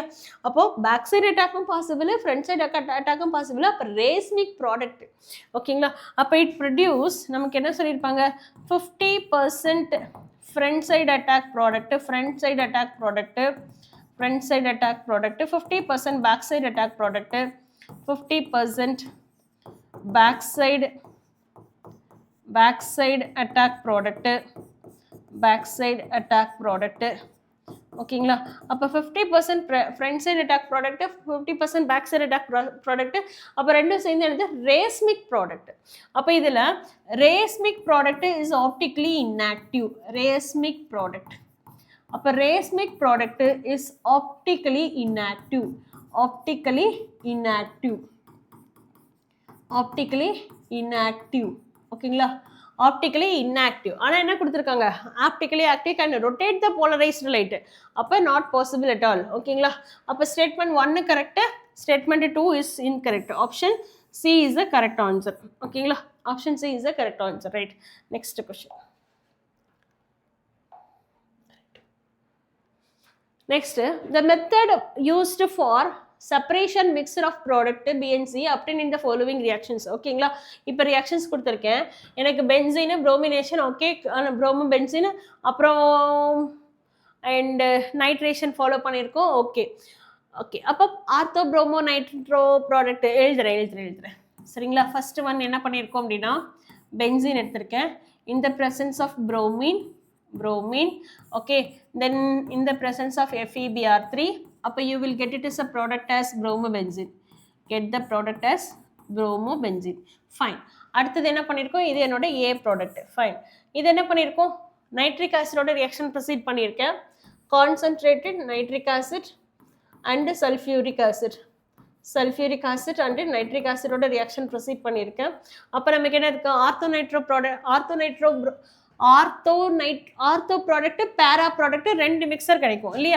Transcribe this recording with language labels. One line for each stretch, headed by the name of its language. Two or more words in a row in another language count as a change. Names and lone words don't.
English: அப்போது back side attack possible, front side attack possible. அப்போ racemic product ஓகேங்களா? அப்போ it produce
Tamil: நமக்கு என்ன சொல்லியிருப்பாங்க,
English: 50% front side attack product, front side attack product, front side attack product, 50% back side attack product, 50% backside attack product, backside attack product ஓகேங்களா? அப்போ 50% front side attack product, 50% back side attack product.
Tamil: அப்போ ரெண்டும் சேர்ந்து என்னது
English: racemic product.
Tamil: அப்போ இதில்
English: racemic product is optically inactive. racemic product, அப்போ racemic product is optically inactive. optically inactive, optically inactive ஓகேங்களா? optically inactive.
Tamil: ஆனால் என்ன கொடுத்துருக்காங்க,
English: optically active can rotate the polarized light. அப்போ not possible at all ஓகேங்களா? அப்போ statement 1 correct, statement 2 is incorrect. option C is the correct answer ஓகேங்களா? option C is the correct answer. right, next question. Next, the method used for separation mixture of product B and C obtained in the following reactions.
Tamil: ஓகேங்களா? இப்போ ரியாக்ஷன்ஸ் கொடுத்துருக்கேன்.
English: எனக்கு benzene, bromination, okay, bromo benzene, அப்புறம் and nitration follow பண்ணியிருக்கோம். okay okay, அப்போ ortho bromo nitro product
Tamil: எழுதுறேன் சரிங்களா?
English: first one
Tamil: என்ன பண்ணியிருக்கோம் அப்படின்னா பென்சீன் எடுத்திருக்கேன்.
English: in the presence of bromine, okay, then in the presence of FeBr3, அப்போ you will get it as a product as bromobenzene. Get the product as bromobenzene. Fine.
Tamil: அடுத்தது என்ன பண்ணியிருக்கோம், இது என்னோட A ப்ராடக்ட். ஃபைன். இது என்ன பண்ணியிருக்கோம்,
English: nitric acid reaction proceed
Tamil: பண்ணியிருக்கேன்.
English: concentrated nitric acid and sulphuric acid and nitric acid reaction proceed பண்ணியிருக்கேன்.
Tamil: அப்போ நமக்கு என்ன இருக்குது,
English: ortho product, para product,
Tamil: ரெண்டு மிக்சர் கிடைக்கும் இல்லையா?